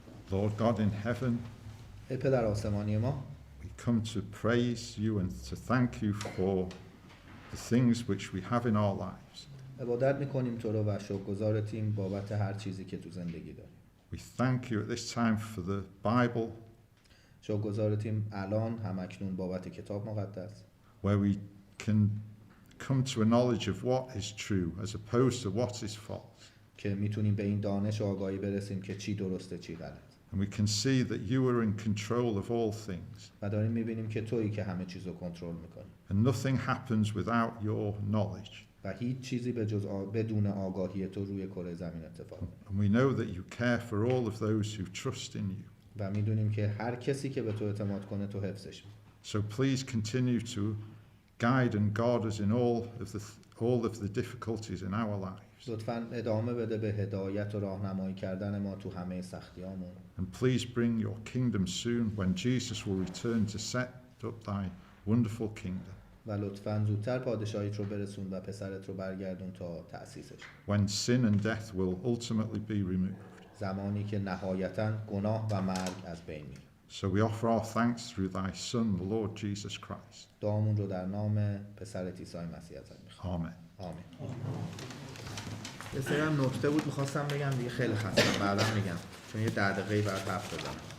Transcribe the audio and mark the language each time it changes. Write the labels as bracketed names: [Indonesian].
[English] Lord God in heaven, [Persian] ای پدر آسمانی ما [English] we come to praise you and to thank you for the things which we have in our lives. [Persian] عبادت میکنیم تو رو و شکرگزارتیم بابت هر چیزی که تو زندگی داریم. [English] We thank you at this time for the Bible, [Persian] شکرگزارتیم الان همکنون بابت کتاب مقدس [English] where we can come to a knowledge of what is true as opposed to what is false. [Persian] که میتونیم به این دانش و آگاهی برسیم که چی درسته چی غلط. [English] And we can see that you are in control of all things. [Persian] و داریم میبینیم که تویی که همه چیز رو کنترل میکنی. [English] And nothing happens without your knowledge. [Persian] و هیچ چیزی به جز بدون آگاهی تو روی کره زمین اتفاق [English] And we know that you care for all of those who trust in you. [Persian] و میدونیم که هر کسی که به تو اعتماد کنه تو حفظش می‌کنی. [English] So please continue to guide and guard us in all of the difficulties in our lives. [Persian] لطفاً ادامه بده به هدایت و راهنمایی کردن ما تو همه سختیامون. [English] And please bring your kingdom soon when Jesus will return to set up thy wonderful kingdom. [Persian] و لطفاً زودتر پادشاهیت رو برسون و پسرت رو برگردون تا تأسیسش. [English] When sin and death will ultimately be removed. [Persian] زمانی که نهایتاً گناه و مرگ از بین میره. [English] So we offer our thanks through thy Son, the Lord Jesus Christ. [Persian] دعامون رو در نام پسرت عیسی مسیح ازت می‌خوام. [English] Amen. [Persian] آمین. یه سری هم نکته بود می‌خواستم بگم دیگه خیلی خستم بعدا میگم چون یه 10 دقیقه‌ای بعد حرف بزنم.